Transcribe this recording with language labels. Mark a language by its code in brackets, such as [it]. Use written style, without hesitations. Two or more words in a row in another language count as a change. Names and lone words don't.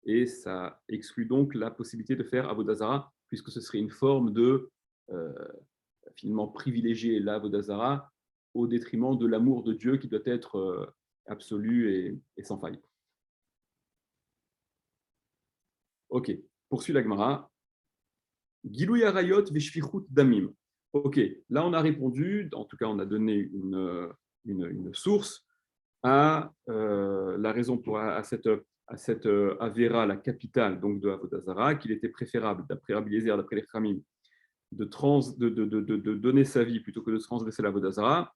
[fr] et ça exclut donc la possibilité de faire [he] עבודה זרה, [fr] puisque ce serait une forme de finalement privilégier l' [he] עבודה זרה [fr] au détriment de l'amour de Dieu qui doit être absolu et sans faille. Ok, poursuit la Gemara. [he] גילוי עריות ושפיכות דמים. [fr] Ok, là on a répondu, en tout cas on a donné une source à la raison pour à cette Avera, la capitale donc de [he] עבודה זרה, [fr] qu'il était préférable, d'après Rabbi Eliezer, d'après les Khamim, de donner sa vie plutôt que de transgresser l' [he] עבודה זרה.